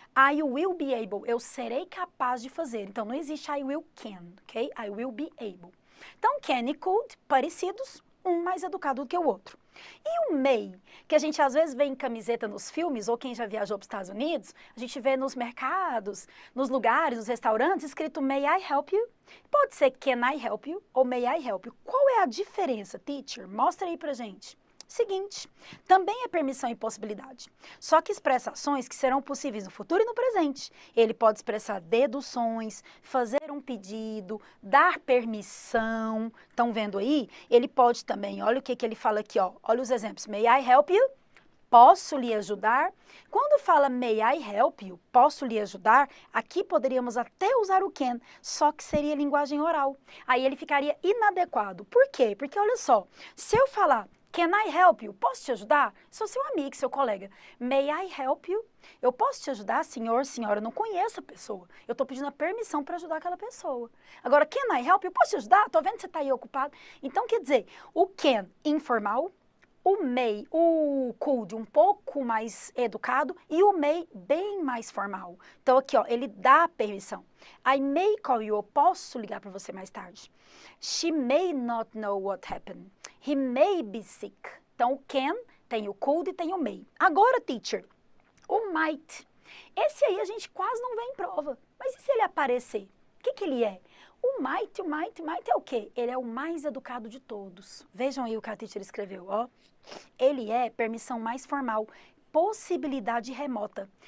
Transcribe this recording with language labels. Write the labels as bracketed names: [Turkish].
[English] I will be able, eu serei capaz de fazer. Então, não existe I will can, ok? I will be able. [Portuguese] Então, can e could, parecidos, um mais educado do que o outro. E o may, que a gente às vezes vê em camiseta nos filmes, ou quem já viajou para os Estados Unidos, a gente vê nos mercados, nos lugares, nos restaurantes, escrito may I help you? Pode ser can I help you ou may I help you. Qual é a diferença, teacher? Mostra aí pra gente. Seguinte, também é permissão e possibilidade, só que expressa ações que serão possíveis no futuro e no presente. Ele pode expressar deduções, fazer um pedido, dar permissão. Estão vendo aí? Ele pode também, olha o que ele fala aqui, ó. Olha os exemplos. May I help you? Posso lhe ajudar? Quando fala may I help you, posso lhe ajudar, aqui poderíamos até usar o can, só que seria linguagem oral. Aí ele ficaria inadequado. Por quê? Porque olha só, se eu falar can I help you? Posso te ajudar? Sou seu amigo, seu colega. May I help you? Eu posso te ajudar, senhor, senhora? Eu não conheço a pessoa. Eu estou pedindo a permissão para ajudar aquela pessoa. Agora, can I help you? Posso te ajudar? Estou vendo que você está aí ocupado. Então, quer dizer, o can informal, o may, o could um pouco mais educado e o may bem mais formal. Então, aqui, ó, ele dá permissão. I may call you, eu posso ligar para você mais tarde. [English] She may not know what happened. He may be sick. [Portuguese] Então, o can tem o could e tem o may. Agora, teacher, o might. Esse aí a gente quase não vê em prova. Mas e se ele aparecer? O que ele é? O might é o quê? Ele é o mais educado de todos. Vejam aí o que a teacher escreveu, ó. Ele é permissão mais formal, possibilidade remota.